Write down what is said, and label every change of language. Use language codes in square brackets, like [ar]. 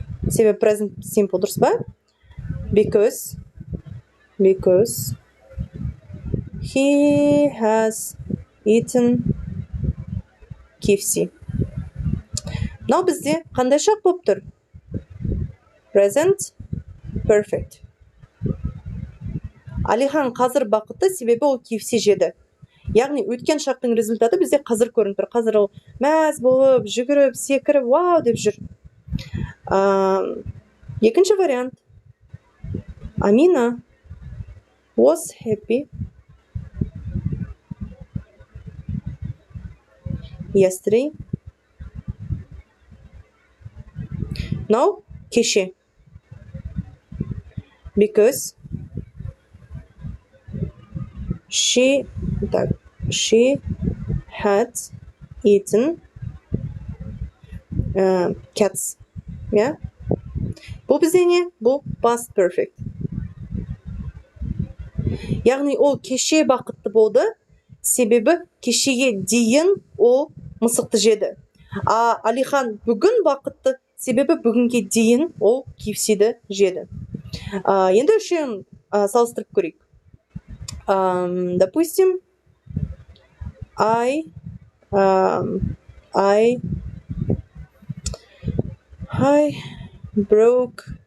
[kk] Себебі present simple дұрыс па? [en] Because he has eaten KFC. [kk] Мынау бізде қандай шақ болып тұр? [en] Present perfect. [kk] Алихан қазір бақытты, себебі ол KFC жеді. Яғни өткен шақтың результаты бізде қазір көрініп тұр. Қазір ол мәз болып, жүгіріп, секіріп, вау деп жүр. Екінші вариант. [en] Амина was happy yesterday. Now, кеше. Because she had eaten cats. Yeah? [kk] Бұл бізде не? Бұл past perfect. Яғни ол кеше бақытты болды, себебі кешеге дейін ол мысықты жеді. Алихан бүгін бақытты, себебі бүгінге дейін ол KFC-ді жеді. Енді үшеуін салыстырып көрейік. [ru] Допустим, [en] I broke.